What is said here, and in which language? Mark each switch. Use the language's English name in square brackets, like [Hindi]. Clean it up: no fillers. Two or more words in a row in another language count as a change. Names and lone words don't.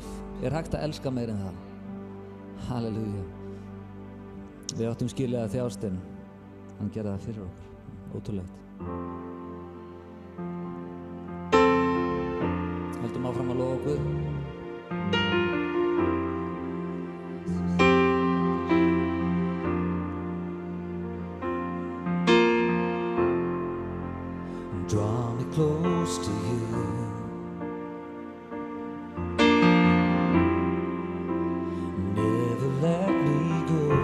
[Icelandic] Er hægt að elska meira en það? Halleluja. Við áttum skilið að þjást en hann gerði það fyrir okkur. Ótrúlegt. Höldum áfram að lofa Guð. [English] Draw me close to you. Never let me go.